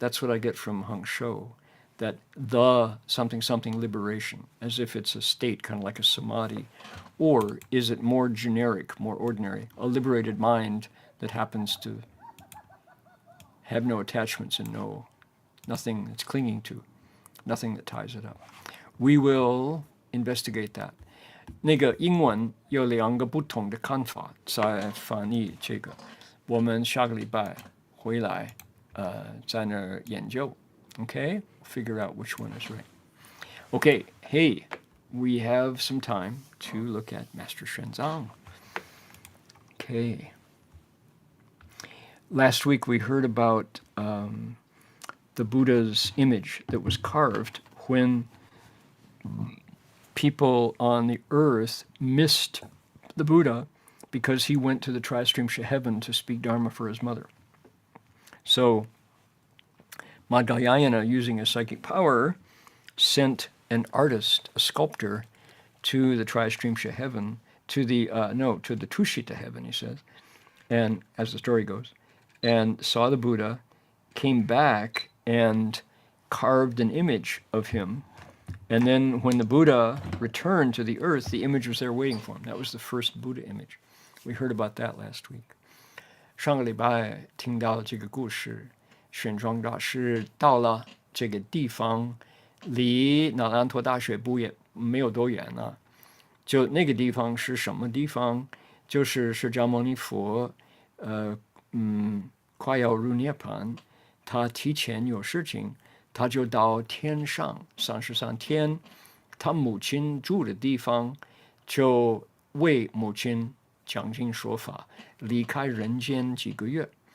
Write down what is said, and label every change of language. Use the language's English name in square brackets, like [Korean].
[English] That's what I get from Heng Sure, that the something something liberation, as if it's a state, kind of like a samadhi. Or is it more generic, more ordinary, a liberated mind that happens to have no attachments and nothing it's clinging to, nothing that ties it up. We will investigate that. [Chinese] 那个英文有2个不同的看法在翻译这个，我们下个礼拜回来在那儿研究 Okay? [English] Figure out which one is right. Okay, hey, we have some time to look at Master Xuanzang. Okay. Last week we heard about the Buddha's image that was carved when people on the earth missed the Buddha because he went to the Tristrimsha heaven to speak Dharma for his mother. So Madhyayana, using his psychic power, sent an artist, a sculptor, to the Tristrimsha heaven, to the Tushita heaven, he says, and as the story goes, and saw the Buddha, came back and carved an image of him. And then when the Buddha returned to the earth, the image was there waiting for him. That was the first Buddha image. We heard about that last week. [Chinese] 上个礼拜听到这个故事，玄奘大师到了这个地方，离那兰陀大学没有多远啊。就那个地方是什么地方？就是释迦牟尼佛，快要入涅槃，他提前有事情，他就到天上33天，他母亲住的地方，就为母亲讲经说法，离开人间几个月。